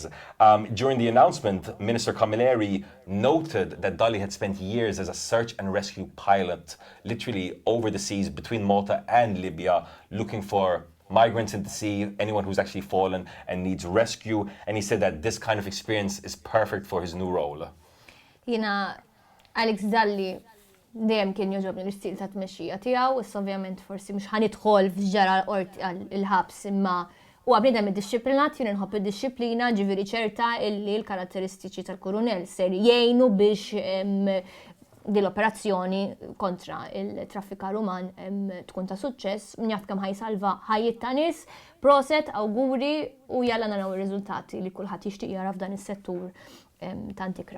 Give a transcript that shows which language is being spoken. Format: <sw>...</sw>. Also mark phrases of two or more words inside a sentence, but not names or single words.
<en>During the announcement, Minister Camilleri noted that Dully had spent years as a search and rescue pilot, literally over the seas between Malta and Libya, looking for migrants in the sea, anyone who's actually fallen and needs rescue. And he said that this kind of experience is perfect for his new role.</en> <mt>Jina, Alex Dully dejjem kien joġobni l-istil ta' tmexxija tiegħu, issa ovvjament forsi mhux ħanidħol f'ġara l-ħabs, imma huwa bniedem iddixxiplinat, jien inħobb id-disciplina, ġifieri ċerta illi l-karatteristiċi tal-kurunell ser jgħinu biex din l-operazzjoni kontra il-traffikar uman tkun ta' suċċess, njaf kemm ħajsalva ħajjiet ta' nies, proset, awguri u jalla naraw ir-riżultati li kulħadd jixtieq jara f'dan is-settur ta' antikra.</mt>